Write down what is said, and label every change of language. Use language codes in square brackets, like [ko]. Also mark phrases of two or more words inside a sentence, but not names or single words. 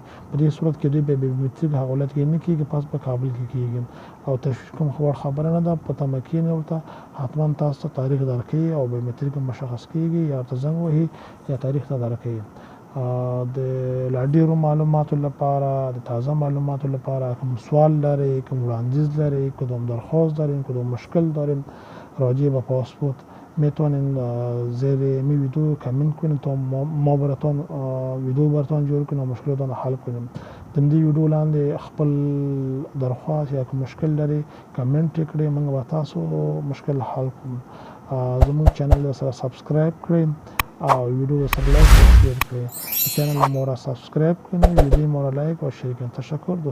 [ps] په دې صورت کې دوی به بیومتریک هغه ولایت کې نه کېږي پس په کابل کې کېږي او تشویش کوم خبره نه ده. په تمه کښېنئ ورته حتما تاسو ته تاریخ درکوي او بیومتریک مشخص کېږي یا ورته زنګ وهي یا تاریخ ته درکوي. د لا ډېرو معلوماتو لپاره د تازه معلوماتو لپاره کوم سوال لرئ کوم وړاندیز لرئ [fa] کدوم درخواست دارین کدوم مشکل دارین راجع به پاسپورت میتونین زیر می ویدیو کامنت کنین تا ما براتون ویدیو براتون [ps] جوړ کړو مشکلاتونه حل کړو. د دې ویډیو لاندې خپل درخواست یا کوم مشکل لري کامنت کړئ موږ به تاسو مشکل حل کوو. زموږ چینل سره سبسکرایب کړئ او ویډیو سره لایک او شیر کړئ. چینل مو را سبسکرایب کړئ ویډیو مو را لایک او شیر کړئ.